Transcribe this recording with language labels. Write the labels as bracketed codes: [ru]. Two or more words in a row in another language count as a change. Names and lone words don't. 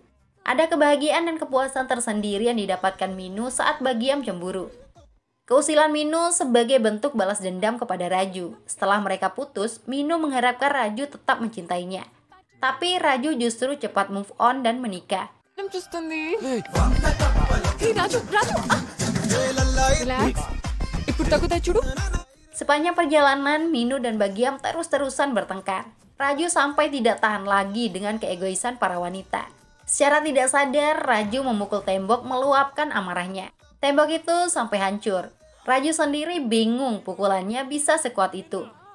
[id] Ada kebahagiaan dan kepuasan tersendiri yang didapatkan Minu saat Bagiam cemburu. Keusilan Minu sebagai bentuk balas dendam kepada Raju. Setelah mereka putus, Minu mengharapkan Raju tetap mencintainya. Tapi Raju justru cepat move on dan menikah. [te] చూస్తుంది Hey, రాజు రిలాక్స్ ఇప్పుడు తగ్గుతాయి చూడు [id] Sepanjang perjalanan, Minu dan Bagiam terus-terusan bertengkar. Raju sampai tidak tahan lagi dengan keegoisan para wanita. Secara tidak sadar, Raju memukul tembok meluapkan amarahnya. Tembok itu sampai hancur. Raju sendiri bingung pukulannya bisa sekuat itu.